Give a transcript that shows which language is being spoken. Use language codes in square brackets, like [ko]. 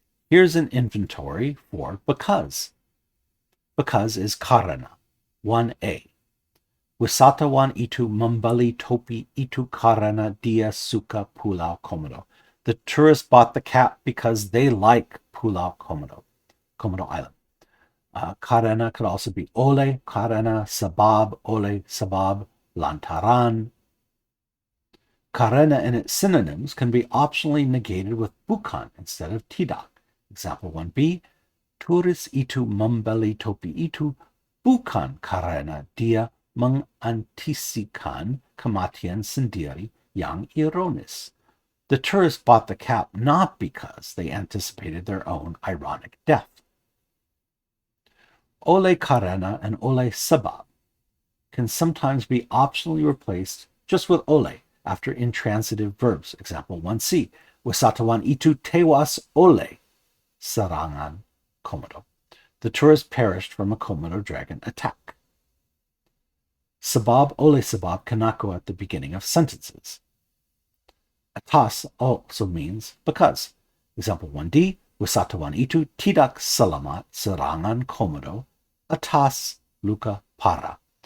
[en] Here's an inventory for because. Because is karena. 1a. [id] Wisatawan itu membeli topi itu karena dia suka Pulau Komodo. [en] The tourists bought the cap because they like Pulau Komodo, Komodo Island. Karena could also be oleh, karena, sabab, oleh, sabab, lantaran. Karena and its synonyms can be optionally negated with bukan instead of tidak. Example 1b, [id] turis itu membeli topi itu bukan karena dia mengantisipasikan kematian sendiri yang ironis. [en] The tourists bought the cap not because they anticipated their own ironic death. Oleh karena and oleh sebab can sometimes be optionally replaced just with oleh after intransitive verbs. Example 1c, [id] wisatawan itu tewas oleh serangan Komodo. [en] The tourist perished from a Komodo dragon attack. Sabab, oleh sabab cannot go at the beginning of sentences. [id] Atas [en] also means because. Example 1d, [id] wisatawan itu tidak selamat serangan Komodo atas luka parah.